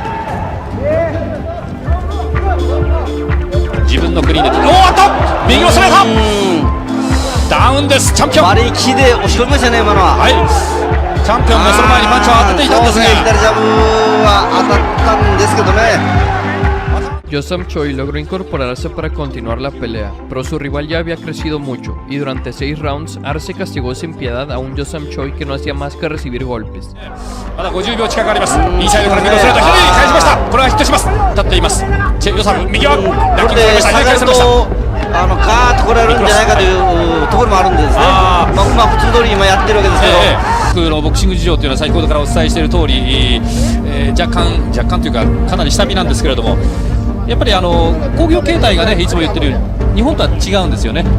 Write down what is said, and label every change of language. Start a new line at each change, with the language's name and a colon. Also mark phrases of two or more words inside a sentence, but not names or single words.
Japanese: 自分のクリーンで、おっと右のストレートダウンです。チャンピオン割り切りで押し込みましたね今のは。はい、チャンピオンがその前にパンチを当てていたんですが、左ジャブは当たったんですけどね。
Spanish: Yo-Sam Choi logró incorporarse para continuar la pelea, pero su rival ya había crecido mucho, y durante 6 rounds, Arce castigó sin piedad a un Yo-Sam Choi que no hacía más que recibir golpes.
Japanese: まだ50秒近くあります。インサイドから右のストレート、左に返しました。これはヒットします。立っています。チェ・ヨサム、右はラッキングされました。下がるとガーッと来られるんじゃないかというところもあるんですね。普通通り今やってるわけですけど、僕のボクシング事情というのは先ほどからお伝えしている通り、若干というかかなり下火なんですけれども、やっぱり興行形態がね、いつも言ってるように日本とは違うんですよね。